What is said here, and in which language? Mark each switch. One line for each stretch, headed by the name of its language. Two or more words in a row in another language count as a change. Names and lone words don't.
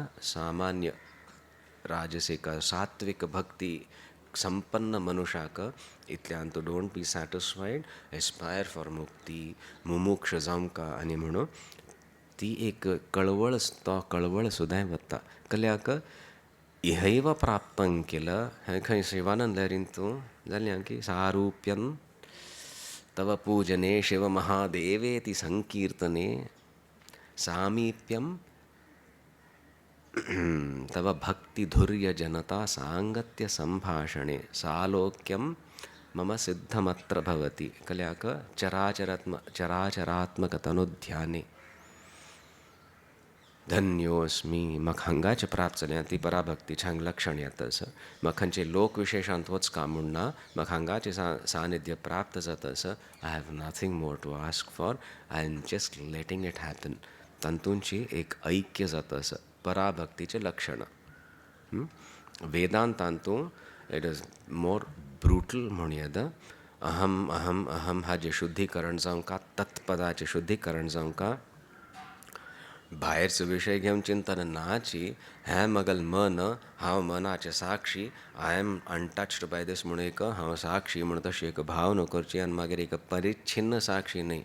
Konkani: सामान्य राजसिक सात्विक भक्ती संपन्न मनुष्याक इतल्यान तूं
English: don't be satisfied, aspire for
Konkani: मुक्ती, मुमुक्ष जावंका आनी म्हणून ती एक कळवळ तो कळवळ सुद्दां वता.
Sanskrit: कल्याक इहैव प्राप्तं किल
Konkani: हें खंय शिवानंद लहरीन तूं जाल्यां की
Sanskrit: सारूप्यं तव पूजने शिव महादेवेति संकीर्तने सामीप्यं तव भक्तिधुर्य जनता सांगत्य संभाषणे सालोक्यं मम सिद्धमत्र भवति. कल्याक चराचरात्मक तनुध्याने धन्योस्मी.
Konkani: म्हाका हांगाचे प्राप्त जाल्यां ती पराभक्ती हांग लक्षण येतस. म्हाका खंयचे लोक विशेशांत वच काम म्हणना, म्हाका हांगाचे सानिध्य प्राप्त जातस.
English: I have nothing more to ask for, I am just letting it happen.
Konkani: तांतूंची एक ऐक्य जातस. पराभक्तीचे लक्षण. वेदांतांतू
English: it is more brutal
Konkani: म्हूण येद. अहम अहम अहम हाजें शुद्धीकरण जावंका, तत्पदाचें शुद्धीकरण जावंका, भायरचो विशय घेवन चिंतन नाची. हें मगल मन हांव मनाचें साक्षी,
English: I am untouched by these
Konkani: म्हणून एक हांव साक्षी म्हूण तशी एक भावना करची आनी मागीर एक परिच्छिन्न साक्षी न्ही.